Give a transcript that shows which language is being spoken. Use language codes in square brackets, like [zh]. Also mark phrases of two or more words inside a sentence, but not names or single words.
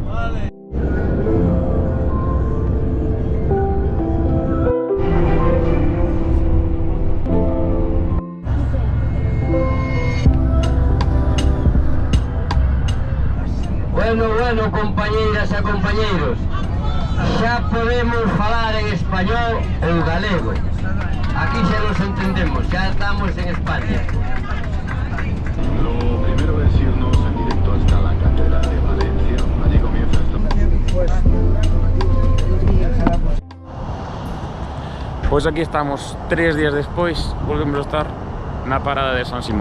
[gl] Bueno, compañeiras e compañeiros, xa podemos falar en español ou galego. Aquí xa nos entendemos, xa estamos en España. [es] Lo primero es irnos en directo hasta la Catedral de Valencia. Allí comienza esto. [gl] Pois aquí estamos 3 días despois, volvemos a estar na parada de San Simón.